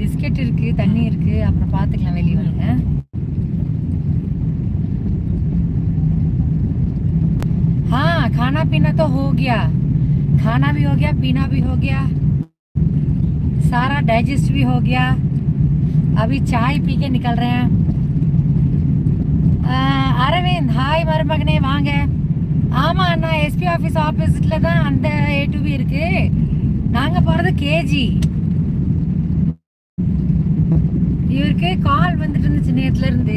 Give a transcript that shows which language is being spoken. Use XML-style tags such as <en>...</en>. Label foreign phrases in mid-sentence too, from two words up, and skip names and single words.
<ta>கிளைமேட் இருக்கு, தண்ணி இருக்கு, அப்புறம் பார்த்துக்கலாம். வெளியே வருங்க.</ta> <hi>हाँ, खाना पीना तो हो गया, खाना भी हो गया, पीना भी हो गया, सारा डाइजेस्ट भी हो गया. अभी चाय पी के निकल रहे हैं.</hi> <ta>அரவிந்த், ஹாய் மருமகனே, வாங்க. ஆமா அண்ணா,</ta> <en>SP office opposite</en> <ta>தான் அந்த A2B இருக்கு. நாங்க போறது கேஜி. இவருக்கு கால் வந்துட்டு இருந்துச்சு நேத்துல இருந்து.</ta>